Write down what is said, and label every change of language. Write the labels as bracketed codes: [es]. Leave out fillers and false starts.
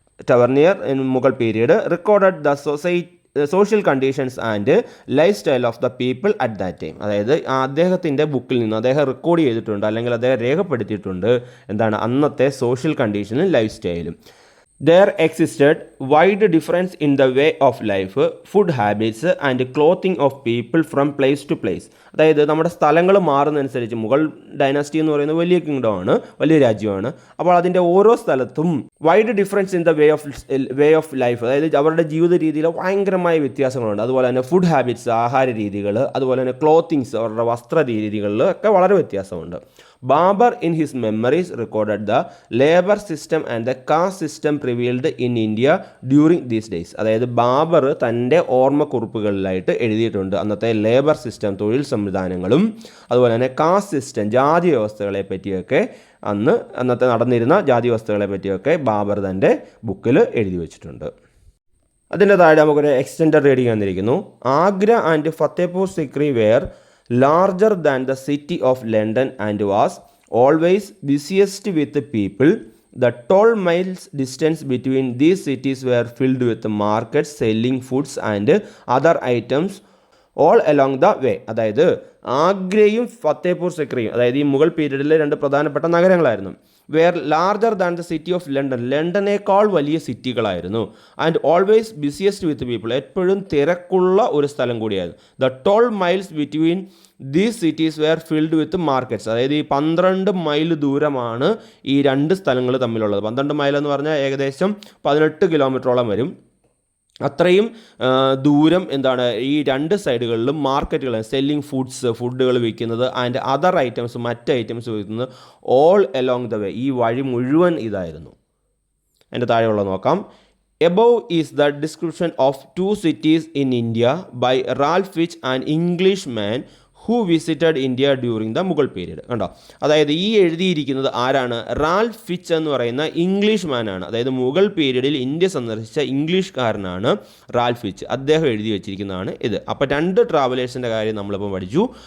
[en] Tavernier in Mughal period recorded the social conditions and lifestyle of the people at that time. [ml] അതായത് അദ്ദേഹത്തിൻ്റെ ബുക്കിൽ നിന്ന് അദ്ദേഹം record ചെയ്തിട്ടുണ്ട്, അല്ലെങ്കിൽ അദ്ദേഹം രേഖപ്പെടുത്തിയിട്ടുണ്ട് എന്താണ് അന്നത്തെ സോഷ്യൽ കണ്ടീഷനും ലൈഫ് സ്റ്റൈലും. [en] There existed wide difference in the way of life, food habits and clothing of people from place to place. [ml] അതായത് നമ്മുടെ സ്ഥലങ്ങൾ മാറുന്നതനുസരിച്ച്, മുഗൾ ഡൈനാസ്റ്റി എന്ന് പറയുന്നത് വലിയ കിങ്ഡം ആണ്, വലിയ രാജ്യമാണ്. അപ്പോൾ അതിൻ്റെ ഓരോ സ്ഥലത്തും [en] wide difference in the way of life, [ml] അതായത് അവരുടെ ജീവിത രീതിയിൽ ഭയങ്കരമായ വ്യത്യാസങ്ങളുണ്ട്. അതുപോലെ തന്നെ ഫുഡ് ഹാബിറ്റ്സ്, ആഹാര രീതികൾ, അതുപോലെ തന്നെ ക്ലോത്തിങ്സ്, അവരുടെ വസ്ത്ര രീതികളിൽ ഒക്കെ വളരെ വ്യത്യാസമുണ്ട്. [en] Babur in his memories recorded the labour system and the caste system prevailed in India during these days. [ml] അതായത് ബാബർ തൻ്റെ ഓർമ്മക്കുറിപ്പുകളിലായിട്ട് എഴുതിയിട്ടുണ്ട് അന്നത്തെ ലേബർ സിസ്റ്റം, തൊഴിൽ സംവിധാനങ്ങളും അതുപോലെ തന്നെ കാസ്റ്റ് സിസ്റ്റം, ജാതി വ്യവസ്ഥകളെ പറ്റിയൊക്കെ, അന്നത്തെ നടന്നിരുന്ന ജാതി വ്യവസ്ഥകളെ പറ്റിയൊക്കെ ബാബർ തൻ്റെ ബുക്കിൽ എഴുതി വെച്ചിട്ടുണ്ട്. അതിൻ്റെ താഴെ നമുക്കൊരു എക്സ്റ്റൻഡഡ് റീഡിംഗ് വന്നിരിക്കുന്നു. [en] Agra and Fatehpur Sikri were larger than the city of London and was always busiest with the people. The 12 miles distance between these cities were filled with markets selling foods and other items all along the way. [ml] അതായത് ആഗ്രയും ഫത്തേപൂർ സിക്രിയും, അതായത് ഈ മുഗൾ പീരീഡിലെ രണ്ട് പ്രധാനപ്പെട്ട നഗരങ്ങളായിരുന്നു. [en] were larger than the city of London, [ml] ലണ്ടനേക്കാൾ വലിയ സിറ്റികളായിരുന്നു. [en] and always busiest with people, [ml] എപ്പോഴും തിരക്കുള്ള ഒരു സ്ഥലം കൂടിയായിരുന്നു. [en] The 12 miles between these cities were filled with markets. [ml] അതായത് ഈ 12 മൈൽ ദൂരമാണ് ഈ രണ്ട് സ്ഥലങ്ങൾ തമ്മിലുള്ളത്. 12 മൈൽ എന്ന് പറഞ്ഞാൽ ഏകദേശം 18 കിലോമീറ്ററോളം വരും. അത്രയും ദൂരം എന്താണ് ഈ രണ്ട് സൈഡുകളിലും മാർക്കറ്റുകൾ, സെല്ലിങ് ഫുഡുകൾ വിൽക്കുന്നത്, [en] and other items, [ml] മറ്റ് ഐറ്റംസ് വിൽക്കുന്നത്, [en] all along the way, [ml] ഈ വഴി മുഴുവൻ ഇതായിരുന്നു. എൻ്റെ താഴെയുള്ള നോക്കാം. [en] Above is the description of 2 cities in India by Ralph Fitch, an Englishman who visited India during the Mughal period. [ml] കണ്ടോ, അതായത് ഈ എഴുതിയിരിക്കുന്നത് ആരാണ്? റാൽഫ് ഫിച്ച് എന്ന് പറയുന്ന ഇംഗ്ലീഷ് മാനാണ്. അതായത് മുഗൾ പീരീഡിൽ ഇന്ത്യ സന്ദർശിച്ച ഇംഗ്ലീഷുകാരനാണ് റാൽഫ് ഫിച്ച്. അദ്ദേഹം എഴുതി വെച്ചിരിക്കുന്നതാണ് ഇത്. അപ്പോൾ 2 ട്രാവലേഴ്സിൻ്റെ കാര്യം നമ്മളിപ്പോൾ പഠിച്ചു.